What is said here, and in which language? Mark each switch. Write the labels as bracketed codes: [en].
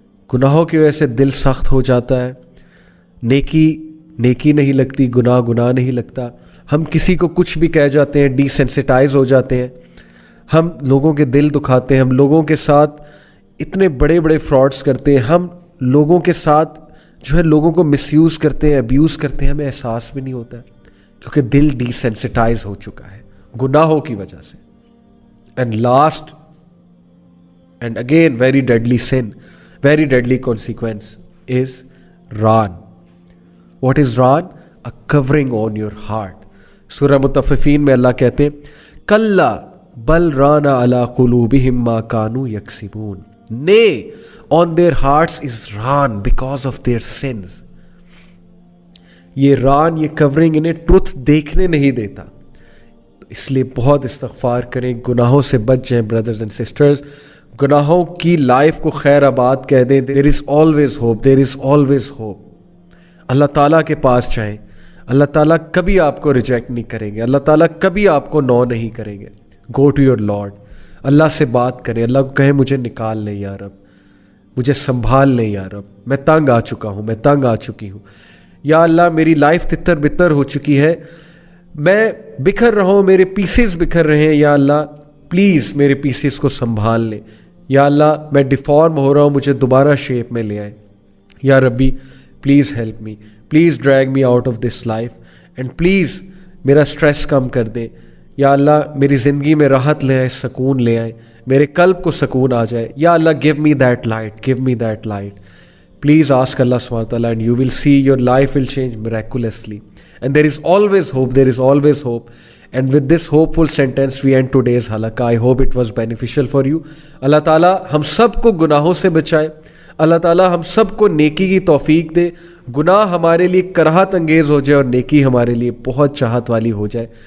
[ur] گناہوں کی وجہ سے دل سخت ہو جاتا ہے, نیکی نہیں لگتی, گناہ نہیں لگتا, ہم کسی کو کچھ بھی کہہ جاتے ہیں, ڈی سینسٹائز ہو جاتے ہیں, ہم لوگوں کے دل دکھاتے ہیں, ہم لوگوں کے ساتھ اتنے بڑے بڑے فراڈس کرتے ہیں, ہم لوگوں کے ساتھ جو ہے لوگوں کو مس یوز کرتے ہیں, ابیوز کرتے ہیں, ہمیں احساس بھی نہیں ہوتا ہے, کیونکہ دل ڈی سینسٹائز ہو چکا ہے گناہوں کی وجہ سے. [en] And last and again very deadly sin, very deadly consequence is ران. What is ران؟ A covering on your heart. [ur] سورہ مطففین میں اللہ کہتے ہیں [ar] کلا بل ران علی قلوبہم ما کانوا یکسبون. [en] Nay, on their hearts is raan because of their sins. [ur] یہ ران, یہ کورنگ انہیں truth دیکھنے نہیں دیتا, تو اس لیے بہت استغفار کریں, گناہوں سے بچ جائیں [en] brothers and sisters, [ur] گناہوں کی لائف کو خیر آباد کہہ دیں. [en] There is always hope, there is always hope. [ur] اللہ تعالیٰ کے پاس جائیں, اللہ تعالیٰ کبھی آپ کو ریجیکٹ نہیں کریں گے, اللہ تعالیٰ کبھی آپ کو نو نہیں کریں گے. [en] Go to your Lord, [ur] اللہ سے بات کریں, اللہ کو کہیں مجھے نکال لیں یا رب, مجھے سنبھال لیں یا رب, میں تنگ آ چکا ہوں, میں تنگ آ چکی ہوں, یا اللہ میری لائف تتر بتر ہو چکی ہے, میں بکھر رہا ہوں, میرے پیسز بکھر رہے ہیں, یا اللہ پلیز میرے پیسز کو سنبھال لیں. یا اللہ میں ڈیفارم ہو رہا ہوں, مجھے دوبارہ شیپ میں لے آئیں. [en] یا ربی please help me, please drag me out of this life, and please [ur] میرا اسٹریس کم کر دیں. یا اللہ میری زندگی میں راحت لے آئیں, سکون لے آئیں, میرے قلب کو سکون آ جائے. [en] یا اللہ give me that light, give me that light. Please ask Allah subhanahu wa ta'ala and you will see your life will change miraculously. And there is always hope, there is always hope. And with this hopeful sentence we end today's halaqah. I hope it was beneficial for you. [ur] Allah Ta'ala ہم سب کو گناہوں سے بچائے. اللہ تعالیٰ ہم سب کو نیکی کی توفیق دے. گناہ ہمارے لیے کراہت انگیز ہو جائے اور نیکی ہمارے لیے بہت چاہت والی ہو جائے.